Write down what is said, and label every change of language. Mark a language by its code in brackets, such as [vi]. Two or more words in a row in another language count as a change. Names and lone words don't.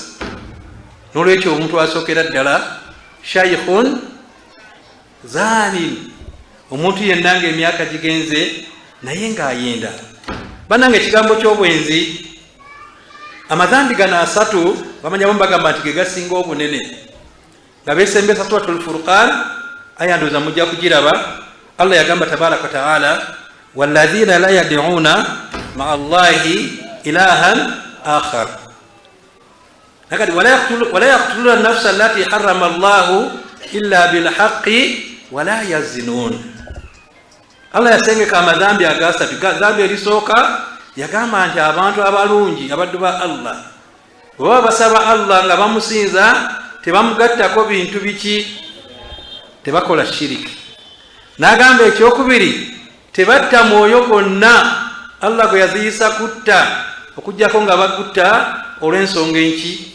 [lg] N'olwekyo omuntu asookera ddala [ar] شيخ زان, [lg] omuntu yenna ng'emyaka gigenze naye ng'ayenda. Bannange ekigambo ky'obwenzi, amazambi gano asatu bamanyamu bagamba nti ge gasinga obunene, nga beesembesa suratul Furqan, aya ndowooza mujja kugiraba. Allah yagamba [ar] تبارك وتعالى, والذين لا يدعون مع الله إلها آخر, nakati ولا يقتلون النفس التي حرم الله إلا بالحق ولا يزنون. [lg] Allah yasengeka amazambi agasatu. Zambi erisooka yagamba nti abantu abalungi abaddu ba Allah bwe basaba Allah nga bamusinza tebamugattako bintu biki? Tebakola shiriki. N'agamba ekyokubiri, tebatta mwoyo gonna Allah gwe yaziyisa kutta, okuggyako nga bagutta olw'ensonga enki?